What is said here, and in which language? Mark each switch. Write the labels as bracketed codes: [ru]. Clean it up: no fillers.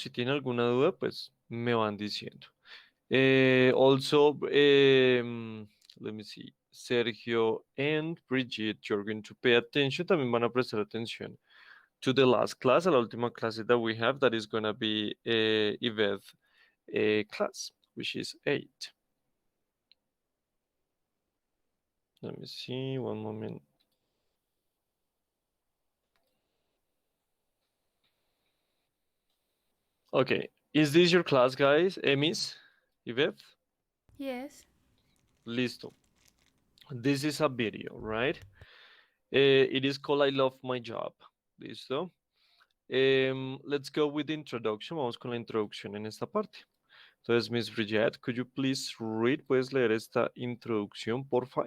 [es] Si tienen alguna duda, pues me van diciendo. [en] Also, let me see. Sergio and Bridget, you're going to pay attention. [es] También van a prestar atención [en] to the last class, [es] a la última clase [en] that we have, that is going to be Yvette class, which is 8. Let me see, one moment. Okay, is this your class, guys? Miss Yvette? Yes. [es] Listo. [en] This is a video, right? It is called I Love My Job. [es] Listo. [en] Let's go with the introduction. [es] Vamos con la introducción en esta parte. Entonces, [en] Miss Bridget, could you please read? [es] ¿Puedes leer esta introducción, porfa?